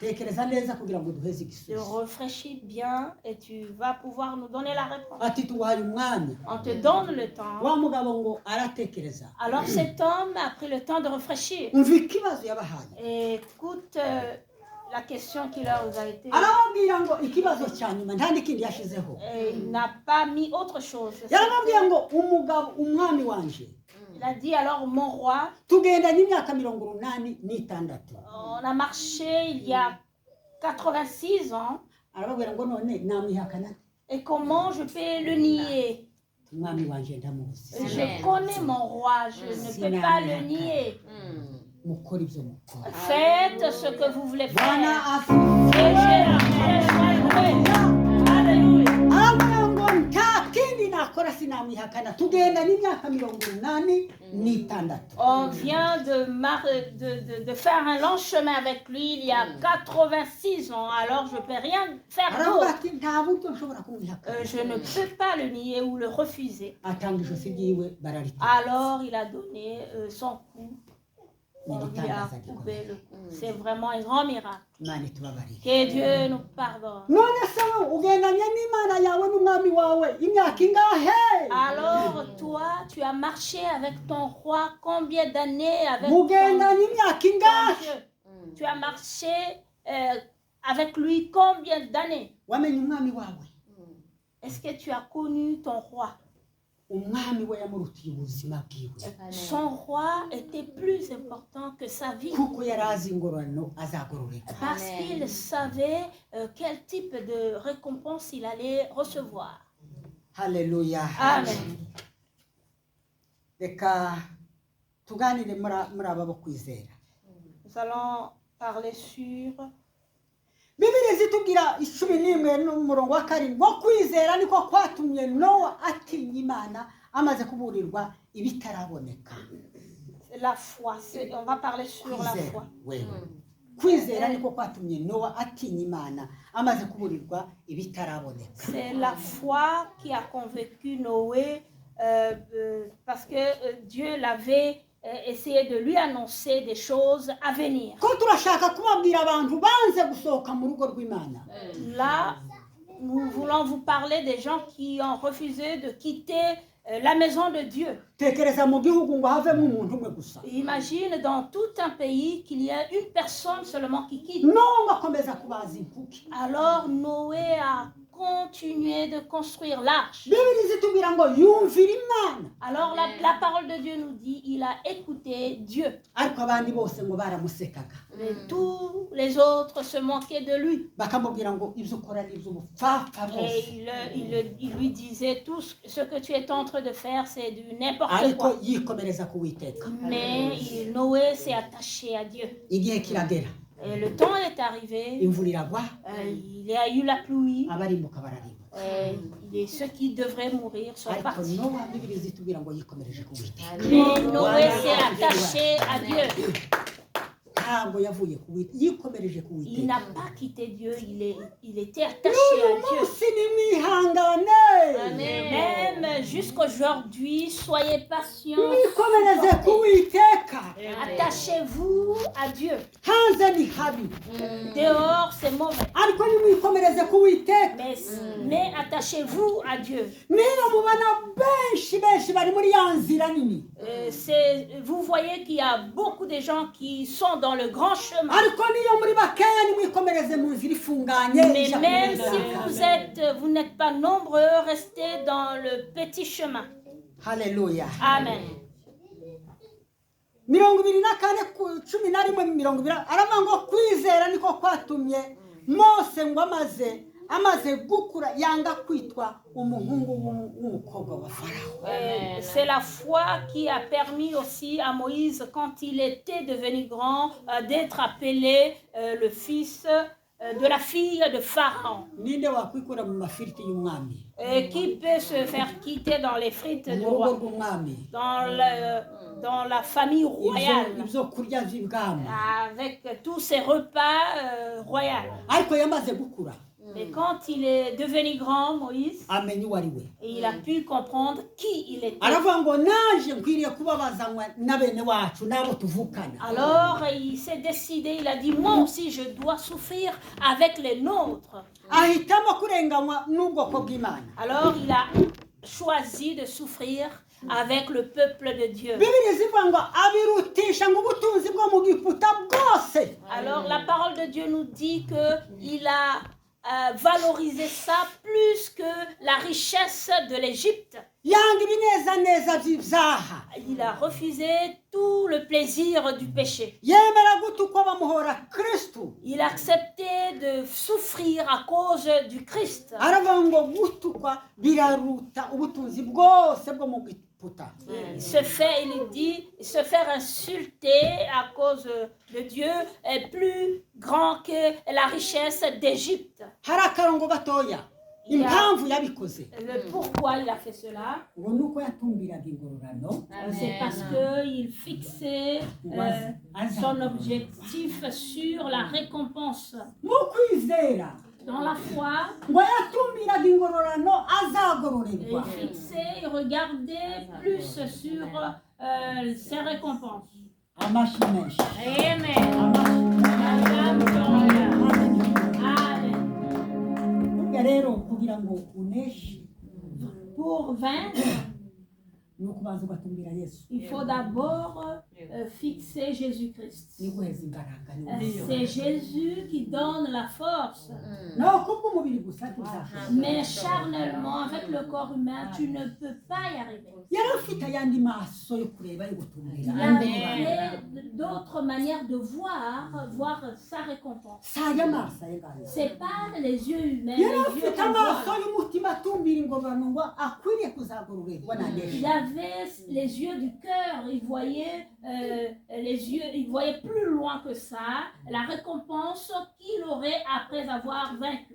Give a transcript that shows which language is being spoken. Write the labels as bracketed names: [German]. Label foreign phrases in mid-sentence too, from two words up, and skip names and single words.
[French] Tu réfléchis bien et tu vas pouvoir nous donner la réponse. On te donne le temps. Alors cet homme a pris le temps de réfléchir. Et écoute la question qui leur a été... [Kinyarwanda] arababwira ngo ikibazo cya nyuma nta n'ikindi yashizeho [French] Il n'a pas mis autre chose. [Kinyarwanda] yarababwira ngo umwami wanje [French] Il a dit alors, mon roi, [Kinyarwanda] tugenda n'imyaka 86 [French] on a marché il y a 86 ans, [Kinyarwanda] arababwira ngo none namwihakana [French] et comment je peux le nier? [Kinyarwanda] umwami wanje ndamuzi [French] Je connais mon roi, je ne peux pas le nier. [Kinyarwanda] mukora ibyo mukora [French] Faites ce que vous voulez [Kinyarwanda] bwana [French] faire. Alléluia. [Kinyarwanda] arababwira ngo nta kindi nakora sinamwihakana tugenda n'imyaka 86 [French] On vient de faire un long chemin avec lui il y a 86 ans, alors je ne peux rien faire [Kinyarwanda] aravuga [French] d'autre. [Kinyarwanda] ati nta buryo nshobora kumwihakana [French] Je ne peux pas le nier ou le refuser. [Kinyarwanda] atanga ijosi ryiwe bararita [French] Alors il a donné son cou. On lui a coupé le cou. C'est vraiment un grand miracle. [Kinyarwanda] imana itubabarire [French] Que Dieu nous pardonne. [Kinyarwanda] none se wowe ugendanye n'imana yawe n'umwami wawe imyaka ingahe [French] Alors toi, tu as marché avec ton roi combien d'années avec [Kinyarwanda] mugendanye imyaka [French] ton [Kinyarwanda] ingahe [French] Dieu? Tu as marché avec lui combien d'années? [Kinyarwanda] wamenye umwami wawe [French] Est-ce que tu as connu ton roi? [Kinyarwanda] umwami we yamurutiye ubuzima bwiwe [French] Son roi était plus important que sa vie. [Kinyarwanda] kuko yari azi ingororano azagororeka [French] Parce qu'il savait quel type de récompense il allait recevoir. [Kinyarwanda] haleluya [French] Amen. [Kinyarwanda] reka tuganire muri aba bo kwizera [French] Nous allons parler sur [Kinyarwanda] bibiri zitubwira 11 n'umurongo wa 7 wo kwizera niko kwatumye Nowa atinya Imana amaze kuburirwa ibitaraboneka [French] la foi. On va parler sur la foi. [Kinyarwanda] kwizera niko kwatumye Nowa atinya Imana amaze kuburirwa ibitaraboneka. [French] C'est la foi qui a convaincu Noé parce que Dieu l'avait essayé de lui annoncer des choses à venir. [Kinyarwanda] Ko turashaka kubabwira abantu banze gusohoka mu rugo rw'Imana. [French] Là, nous voulons vous parler des gens qui ont refusé de quitter la maison de Dieu. [Kinyarwanda] Tekereza mu gihugu ngo havemo umuntu umwe gusa. [French] Imagine dans tout un pays qu'il y a une personne seulement qui quitte. [Kinyarwanda] No ngakomeza kubaza inkuki. [French] Alors Noé a continué de construire l'arche. [Kinyarwanda] Bibiri zitubwira ngo yumvira Imana. [French] Alors la parole de Dieu nous dit, il a écouté Dieu. [Kinyarwanda] Ariko abandi bose ngo baramusekaga. [French] Mais tous les autres se moquaient de lui. [Kinyarwanda] Bakamubwira ngo ibyo ukora ni iby'ubupfapfa bose. [French] Et il lui disait, tout ce que tu es en train de faire, c'est du n'importe [Kinyarwanda] Ariko [French] quoi. [Kinyarwanda] yikomereza ku Uwiteka. [French] Mais Noé s'est attaché à Dieu. [Kinyarwanda] Igihe kiragera. [French] Et le temps est arrivé, [Kinyarwanda] Imvura iragwa. [French] il y a eu la pluie, [Kinyarwanda] Abarimbuka bararimbuka. [French] et ceux qui devraient mourir sont [Kinyarwanda] Ariko [French] partis. [Kinyarwanda] Nowa Bibiri zitubwira ngo yikomereje ku Uwiteka. [French] Mais Noé s'est attaché à Dieu. [Kinyarwanda] Ntabwo yavuye ku Uwiteka. Yikomereje ku [French] Il [Kinyarwanda] Uwiteka. [French] n'a pas quitté Dieu, il était attaché à Dieu. [Kinyarwanda] Munsi nimwihangane. [French] Même jusqu'aujourd'hui, soyez patients. [Kinyarwanda] Mwikomereze ku Uwiteka. [French] Attachez-vous à Dieu. [Kinyarwanda] Hanze ni habi. [French] Dehors, c'est mauvais. [Kinyarwanda] Ariko nimwikomereze ku Uwiteka. [French] Mais attachez-vous à Dieu. [Kinyarwanda] Niyo mubona benshi bari muri ya nzira nini. [French] Vous voyez qu'il y a beaucoup de gens qui sont dans le grand chemin. [Kinyarwanda] Ariko niyo muri bakeya nimwikomereze mu nzira ifunganye. [French] Mais même si vous n'êtes pas nombreux, restez dans le petit chemin. [Kinyarwanda] Haleluya. [French] Amen. [Kinyarwanda] 24:11 aravuga ngo kwizera niko kwatumye Mose ngo amaze gukura yanga kwitwa umuhungu w'umukobwa wa Farawo. [French] C'est la foi qui a permis aussi à Moïse, quand il était devenu grand, d'être appelé le fils de la fille de Pharaon. [Kinyarwanda] Ninde wakwikura mu mafiriti y'umwami? [French] Qui peut se faire quitter dans les frites du roi, dans la famille royale, [Kinyarwanda] Ibyo kurya by'ibwami. [French] avec tous ces repas royaux. [Kinyarwanda] Ariko yamaze gukura. [French] Mais quand il est devenu grand, Moïse, [Kinyarwanda] Amenye uwo ari we. [French] il a pu comprendre qui il était. [Kinyarwanda] Aravuga ngo naje nkwiriye kubabazanywa na bene wacu n'abo tuvukana. [French] Alors il s'est décidé, il a dit, moi aussi je dois souffrir avec les nôtres. [Kinyarwanda] Ahitamo kurenganywa n'ubwoko bw'Imana. [French] Alors il a choisi de souffrir avec le peuple de Dieu. [Kinyarwanda] bibiri zivuga ngo abirutisha ngo ubutunzi bwo mu giputa bwose. [French] Alors la parole de Dieu nous dit qu'il a valorisé ça plus que la richesse de l'Égypte. [Kinyarwanda] yanga ibinezaneza by'ibyaha. [French] Il a refusé tout le plaisir du péché. [Kinyarwanda] yemera gutukwa bamuhora kristo. [French] Il a accepté de souffrir à cause du Christ. [Kinyarwanda] aravuga ngo gutukwa biraruta ubutunzi bwose bwo mu giputa. [French] Il dit, se faire insulter à cause de Dieu est plus grand que la richesse d'Égypte. [Kinyarwanda] hari akarongo gatoya impamvu yabikoze. [French] Le pourquoi il a fait cela, [Kinyarwanda] ngo nuko yatumbiraga ingororano. [French] c'est parce qu'il fixait son objectif sur la récompense. [Kinyarwanda] mu kwizera [French] Dans la foi, [Kinyarwanda] ngo yatumbiraga ingororano azagororerwa. [French] il fixait, il regardait plus sur ses récompenses. [Kinyarwanda] amashi menshi. [French] Amen. Amen. [Kinyarwanda] burya rero kugira ngo uneshe [French] Pour vaincre, [Kinyarwanda] ni ukubanza ugatumbira yesu. [French] il faut d'abord fixer Jésus-Christ. [Kinyarwanda] ni guheza imbaraga. ni [French] C'est Jésus qui donne la force. [Kinyarwanda] naho kubw'umubiri gusa tuzashobora. [French] Mais charnellement, avec le corps humain, tu ne peux pas y arriver. [Kinyarwanda] yari afite ayandi maso yo kureba yo gutumbira. [French] Il avait d'autres manières de voir sa récompense. [Kinyarwanda] si aya maso ayegana. [French] C'est pas les yeux humains, [Kinyarwanda] yari [French] les yeux [Kinyarwanda] afite [French] qu'on [Kinyarwanda] amaso [French] voit. [Kinyarwanda] y'umutima atumbira ingororano ngo akwiriye kuzagororerwa na [French] Il [Kinyarwanda] yesu. [French] avait les yeux du cœur, il voyait plus loin que ça, la récompense qu'il aurait après avoir vaincu.